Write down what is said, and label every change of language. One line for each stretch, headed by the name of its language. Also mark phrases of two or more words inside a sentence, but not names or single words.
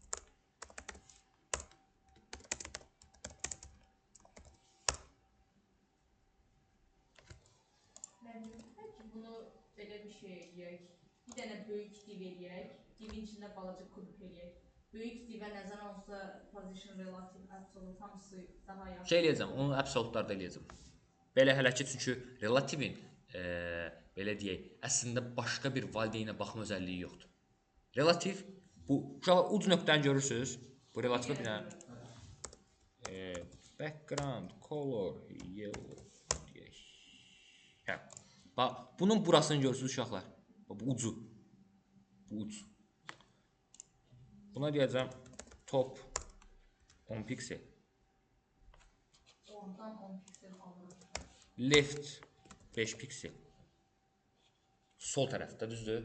Azerbaijani: Bunu belə bir şey eləyək. Bir dənə böyük div eləyək. Divin içində balaca kubik eləyək. Böyük divə nəzərən olsa
English: position relative absolute
Azerbaijani: hamısı daha yaxşı. Şey eləyəcəm, onu absolutlarda eləyəcəm. Belə hələ ki, çünki relativin belə deyək, əslində başqa bir valideynə baxma özəlliyi yoxdur. Relativ, bu uc nöqtəni görürsünüz. Bu relativ bir dənə
English: background color yellow
Azerbaijani: deyək. Hə. Bax, bunun burasını görürsünüz uşaqlar. Bu ucu. Bu uc. Buna deyəcəm top 10 piksel. Ondan 10 piksel alırıq. Left 5 piksel. Sol tərəfdə, düzdür?